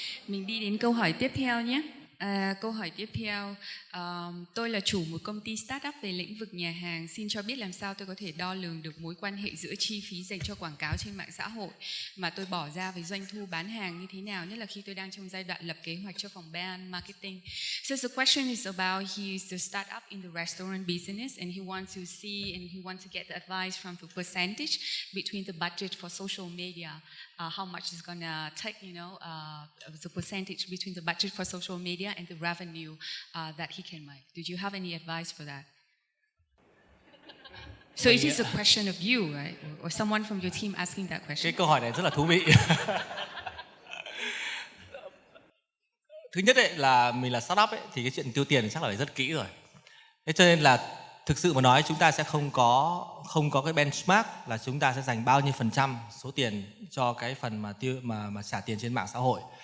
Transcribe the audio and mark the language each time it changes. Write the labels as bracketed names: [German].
[Vietnamese] Mình đi đến câu hỏi tiếp theo nhé. Câu hỏi tiếp theo, tôi là chủ một công ty startup về lĩnh vực nhà hàng. Xin cho biết làm sao tôi có thể đo lường được mối quan hệ giữa chi phí dành cho quảng cáo trên mạng xã hội mà tôi bỏ ra với doanh thu bán hàng như thế nào, nhất là khi tôi đang trong giai đoạn lập kế hoạch cho phòng brand marketing. [English] So the question is about he's the startup in the restaurant business and he wants to see and he wants to get the advice from the percentage between the budget for social media. How much is gonna take, the percentage between the budget for social media and the revenue that he can make. Do you have any advice for that? So it is a question of you, right? Or someone from your team asking that question. [Vietnamese] Cái câu hỏi này rất là thú vị. Thứ nhất ấy, là mình là startup ấy, thì cái chuyện tiêu tiền chắc là phải rất kỹ rồi. Thế cho nên là thực sự mà nói chúng ta sẽ không có cái benchmark là chúng ta sẽ dành bao nhiêu % số tiền cho cái phần mà trả tiền trên mạng xã hội.